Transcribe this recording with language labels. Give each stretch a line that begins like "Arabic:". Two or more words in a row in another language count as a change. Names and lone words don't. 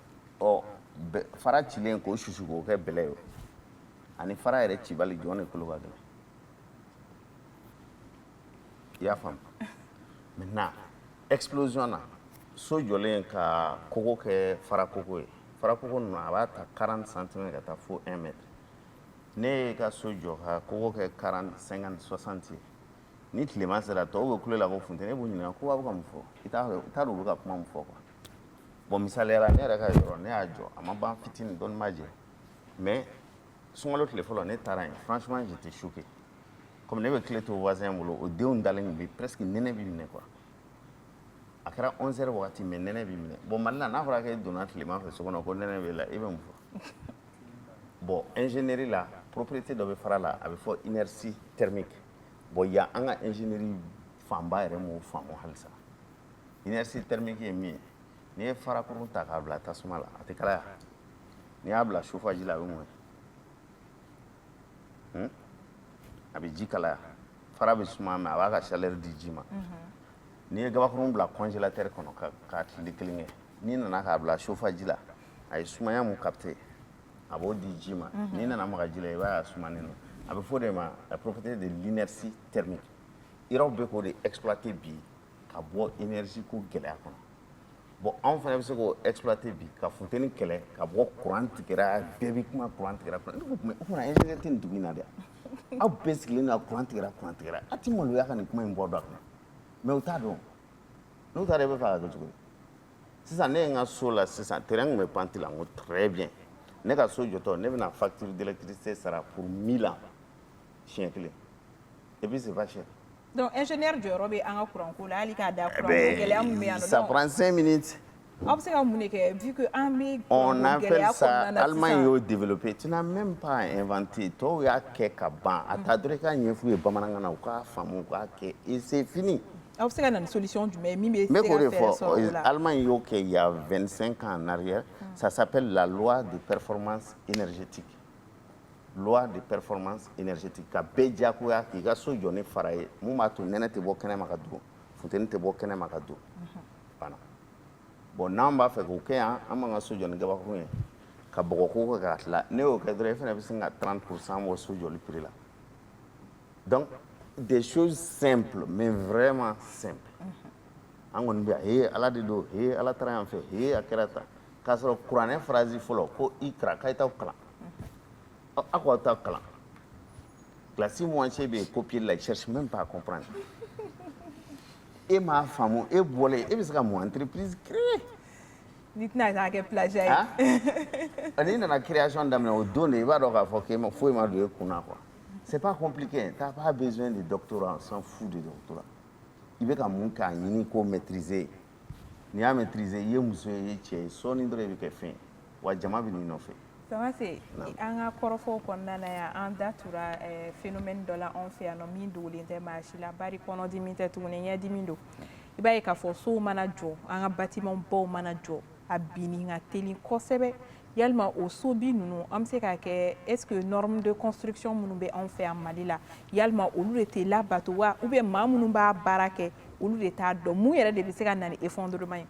Bambara: fara cilen k'o susu k'o kɛ bɛlɛ ye ani fara yɛrɛ cibali jɔn de kolo ka gɛlɛn i y'a faamu maintenant explosion na so jɔlen ka kogo kɛ fara kogo ye fara kogo ninnu a b'a ta 40 cm ka taa fo 1 mètre ne ye ka so jɔ ka kogo kɛ 40 50 60 ye ni tilema sera tɔw bɛ kule la ko funteni e b'u ɲininka ko a bɛ ka mun fɔ i t'a dɔn u bɛ ka kuma mun fɔ
French: quoi bon
Bambara: misaliyala ne yɛrɛ ka yɔrɔ ne y'a jɔ a ma ban fitini dɔɔni ma jɛ mais sunkalo tile fɔlɔ ne taara yen
French: franchement j'étais choqué comme
Bambara: ne bɛ tile to voisin bolo o denw dalen bɛ presque nɛnɛ b'i minɛ quoi a kɛra 11h wagati mais nɛnɛ b'i minɛ bon Mali la n'a fɔra k'e donna tilema fɛ so kɔnɔ ko nɛnɛ b'e la i bɛ mun fɔ bon ingénierie
French: la propriété
Bambara: dɔ bɛ fara la a bɛ fɔ
French: inertie thermique bon il y a
Bambara: an ka ingénierie fanba yɛrɛ m'o faamu halisa
French: inertie thermique
Bambara: ye min ye n'i ye farakurun ta k'a bila tasuma la a tɛ kalaya n'i y'a bila chauffage la a bɛ mɔn a bɛ ji kalaya fara bɛ suma mais a b'a ka chaleur di ji ma n'i ye gabakurun bila congélateur kɔnɔ k'a tile kelen kɛ n'i nana k'a bila chauffage la a ye sumaya mun capter a b'o di ji ma n'i nana maga ji la i b'a ye a sumanen don a bɛ fɔ o de ma
French: la propriété de l'inertie thermique
Bambara: yɔrɔ bɛ k'o de exploiter bi ka bɔ énergie ko gɛlɛya kɔnɔ bon anw fana bɛ se k'o exploiter bi ka funteni kɛlɛ ka bɔ courant tigɛra bɛɛ bɛ kuma courant tigɛra ne ko mais o fana ingénieur tɛ nin dugu in na dɛ aw bɛɛ sigilen don courant tigɛra a ti maloya ka nin kuma in bɔ dɔ a kɔnɔ mais u t'a dɔn n'u taara i bɛ fɛ ka kɛ cogo di sisan ne ye n ka so la sisan terrain kun bɛ panti la n ko
French: très bien
Bambara: ne ka so jɔtɔ ne bɛna
French: facture d'électricité
Bambara: sara
French: pour 1000 ans
Bambara: siɲɛ kelen
French: et puis c'est pas cher.
Bambara: Donc ingénieur jɔyɔrɔ bɛ an ka courant ko la hali k'a da courant ko gɛlɛya min bɛ yan nɔ.
French: Ça prend 5 minutes.
Bambara: Aw bɛ se ka mun de kɛ vu que an bɛ
French: on appelle ça
Bambara: Allemagne y'o développé
French: tu n'as même pas inventé
Bambara: tɔw y'a kɛ ka ban a ta dɔrɔn i k'a ɲɛf'u ye bamanankan na u k'a faamu u k'a kɛ
French: et c'est fini.
Bambara: Aw bɛ se ka na ni solution jumɛn min bɛ se Mais ka fɛɛrɛ sɔrɔ o la.
French: Allemagne
Bambara: y'o kɛ
French: il y a 25 ans en arrière ça s'appelle la loi de performance énergétique. Loi de performance énergétique
Bambara: ka bɛɛ diyagoya k'i ka so jɔ ni fara ye mun b'a to nɛnɛ tɛ bɔ kɛnɛma ka don funteni tɛ bɔ kɛnɛma ka don banna bon n'an b'a fɛ k'o kɛ yan an b'an ka so jɔ ni gabakurun ye ka bɔgɔko kɛ k'a tila ne y'o kɛ dɔrɔn e fana bɛ se ka 30% bɔ so jɔli prix la donc
French: des choses simples mais vraiment simples
Bambara: an kɔni bɛ he ala de don he ala taara yan fɛ he a kɛra tan k'a sɔrɔ kuranɛ phrase fɔlɔ ko ikra k'a ye t'aw kalan a ko aw t'aw kalan
French: classe moitié
Bambara: bɛ copier la
French: cherche même pas à comprendre
Bambara: e m'a faamu e bɔlen e bɛ se ka mun
French: entreprise créer
Bambara: N'i tɛna taa kɛ plagiat ye n'i nana création daminɛ o don de i b'a dɔn k'a fɔ k'e ma foyi ma don e kunna
French: quoi c'est pas compliqué t'as pas besoin de doctorat on s'en fout de doctorat
Bambara: i bɛ ka mun k'a ɲini k'o maîtriser n'i y'a maîtriser i ye muso ye i ye cɛ ye sɔɔni dɔrɔn i bɛ kɛ fɛn ye wa jama bɛ n'i nɔfɛ. Samase an ka kɔrɔfɔw kɔnɔna na yan an da tura phénomène dɔ la anw fɛ yan nɔ min dogolen tɛ maa si la bari kɔnɔdimi tɛ tuguni ɲɛdimi don i b'a ye k'a fɔ sow mana jɔ an ka bâtiment baw mana jɔ a binni ka teli kosɛbɛ yalima o sobi ninnu an bɛ se k'a kɛ
French: est-ce que norme de construction
Bambara: minnu bɛ anw fɛ yan Mali la yalima olu de tɛ labato wa
French: ou bien
Bambara: maa minnu b'a baara kɛ olu de t'a dɔn mun yɛrɛ de bɛ se ka na ni effondrement ye.